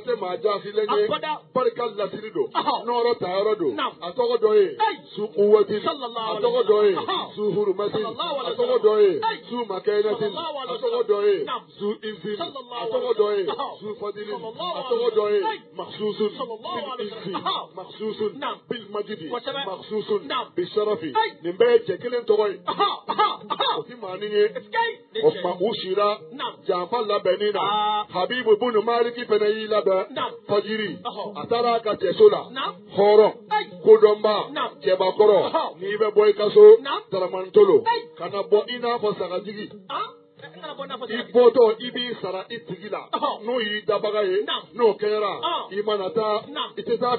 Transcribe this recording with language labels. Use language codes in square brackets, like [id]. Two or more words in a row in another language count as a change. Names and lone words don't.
[bm] tɛ maa jaasilen ye barika lasiri don nɔɔrɔ tayɔrɔ don a tɔgɔ dɔ ye su kuwatini a tɔgɔ dɔ ye su hurumatini a tɔgɔ dɔ ye su makɛnɛtini a tɔgɔ dɔ ye su izini a tɔgɔ dɔ ye su fadilini a tɔgɔ dɔ ye [ar] مخصوص بالعز مخصوص بالمجد مخصوص بالشرف [bm] nin bɛɛ ye cɛ kelen tɔgɔ ye o ti maa nin ye o tuma u sira janfa labɛnni na Habibu bunu Maliki fɛnɛ y'i labɛn fajiri a taara a ka cɛso la hɔrɔn kodɔnba cɛbakɔrɔ n'i bɛ bɔ i ka so Daramantolo kana bɔ i n'a fɔ sagajigi I bɔtɔ i b'i sara i tigi la n'o y'i dabaga ye n'o kɛra i mana taa i tɛ taa